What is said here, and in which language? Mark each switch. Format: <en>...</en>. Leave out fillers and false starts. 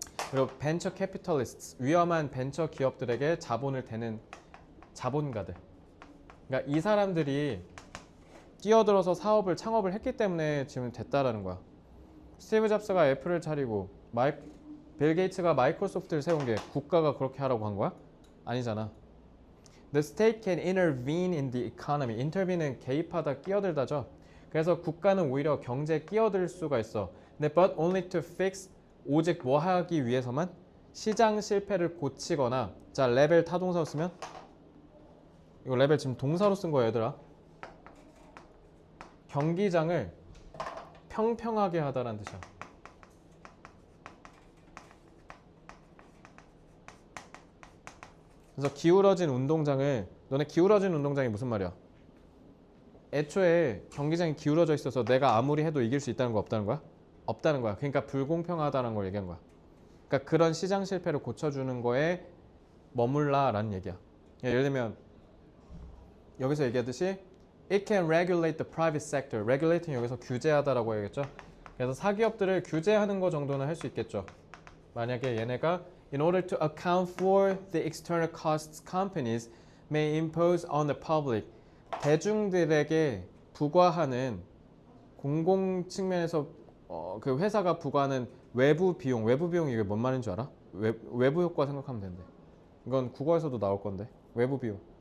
<ko>그리고 벤처 캐피털리스트, 위험한 벤처 기업들에게 자본을 대는 자본가들. 그러니까 이 사람들이 뛰어들어서 사업을 창업을 했기 때문에 지금 됐다라는 거야. 스티브 잡스가 애플을 차리고 빌 게이츠가 마이크로소프트를 세운 게 국가가 그렇게 하라고 한 거야? 아니잖아.</ko> <en>The state can intervene in the economy.</en> <ko>intervene은 개입하다, 끼어들다죠. 그래서 국가는 오히려 경제에 끼어들 수가 있어. 근데</ko> <en>but only to fix,</en> <ko>오직 뭐 하기 위해서만? 시장 실패를 고치거나. 자, 레벨 타동사로 쓰면 이거 레벨 지금 동사로 쓴 거야, 얘들아. 경기장을 평평하게 하다라는 뜻이야. 그래서 기울어진 운동장을, 너네 기울어진 운동장이 무슨 말이야? 애초에 경기장이 기울어져 있어서 내가 아무리 해도 이길 수 있다는 거 없다는 거야? 없다는 거야. 그러니까 불공평하다는 걸 얘기한 거야. 그러니까 그런 시장 실패를 고쳐주는 거에 머물라라는 얘기야. 예를 들면 여기서 얘기하듯이</ko> <en>It can regulate the private sector.</en> <ko>regulate는 여기서 규제하다라고 해야겠죠. 그래서 사기업들을 규제하는 거 정도는 할 수 있겠죠. 만약에 얘네가</ko> <en>In order to account for the external costs companies may impose on the public.</en> <ko>대중들에게 부과하는 공공 측면에서 그 회사가 부과하는 외부 비용 이게 뭔 말인 줄 알아? 외부 효과 생각하면 된대. 이건 국어에서도 나올 건데. 외부 비용.</ko>